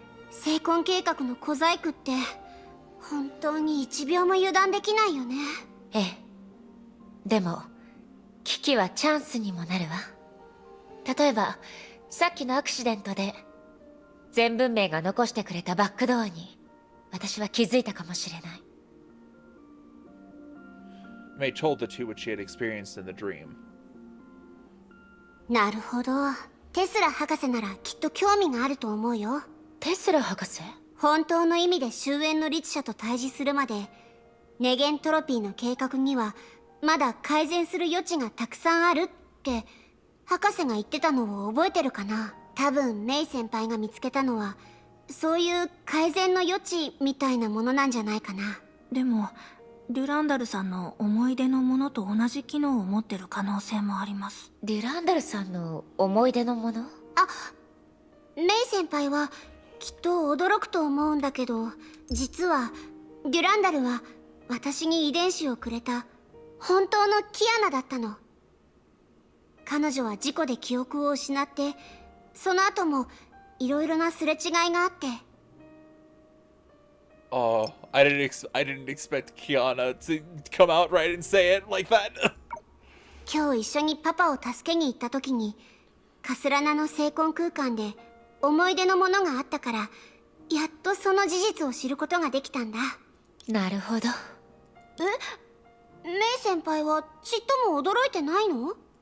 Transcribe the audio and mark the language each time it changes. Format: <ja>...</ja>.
<ja>成婚計画の小細工って本当に一秒も油断できないよね。ええ。でも危機はチャンスにもなるわ。例えばさっきのアクシデントで全文明が残してくれたバックドアに私は気づいたかもしれない。</ja> <en>May told the two what she had experienced in the dream.</en> <ja>なるほど。テスラ博士ならきっと興味があると思うよ。テスラ博士？本当の意味で終焉の律者と対峙するまで、ネゲントロピーの計画にはまだ改善する余地がたくさんあるって博士が言ってたのを覚えてるかな。多分メイ先輩が見つけたのはそういう改善の余地みたいなものなんじゃないかな。でもデュランダルさんの思い出のものと同じ機能を持ってる可能性もあります。デュランダルさんの思い出のもの？メイ先輩はきっと驚くと思うんだけど、実はデュランダルは私に遺伝子をくれた本当のキアナだったの。彼女は事故で記憶を失って、その後もいろいろなすれ違いがあって。</ja> <en>Oh, I didn't expect Kiana to come out right and say it like that.</en> <ja>今日一緒にパパを助けに行った時に、カスラナの聖魂空間で思い出のものがあったから、やっとその事実を知ることができたんだ。なるほど。メイ先輩はちっとも驚いてないの？</ja>